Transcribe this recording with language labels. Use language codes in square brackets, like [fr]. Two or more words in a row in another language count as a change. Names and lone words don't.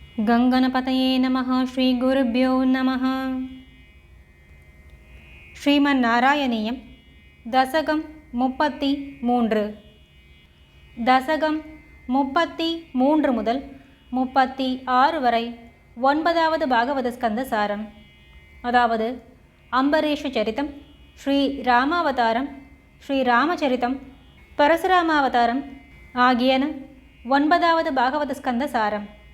[sa] गंगणपतये नमः। श्री गुरुभ्यो नमः। श्रीमन्नारायणीयं दशकं 33 दशकं 33 [ta] முதல் 36 வரை 9வது பாகவத ஸ்கந்த சாரம், அதாவது அம்பரீஷ சரிதம், ஸ்ரீ ராமாவதாரம், ஸ்ரீ ராமச்சரிதம், பரசுராமாவதாரம் ஆகியன 9வது பாகவத ஸ்கந்த சாரம்.